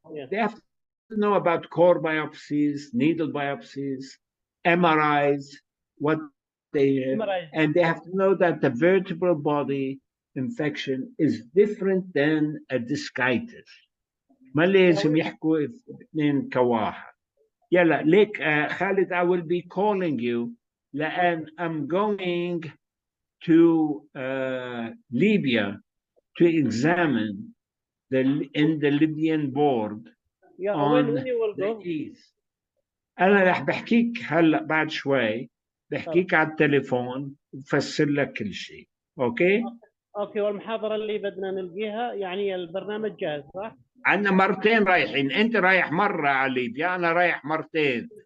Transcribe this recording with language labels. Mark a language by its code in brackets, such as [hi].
[en] They have to know about core biopsies, needle biopsies, MRIs, what they and they have to know that the vertebral body infection is different than a discitis. [ar] ما لازم يحكوا اثنين كواحد. يلا ليك خالد, [en] I will be calling you [ar] لأن [en] I'm going to Libya to examine in the Libyan board on the east. [ar] أنا رح بحكيك هلا بعد شوي, بحكيك على التليفون وبفسر لك كل شيء. أوكي؟ أوكي. والمحاضرة اللي بدنا نلقيها يعني البرنامج جاهز صح؟ عندنا مرتين رايحين. أنت رايح مرة على ليبيا, أنا رايح مرتين.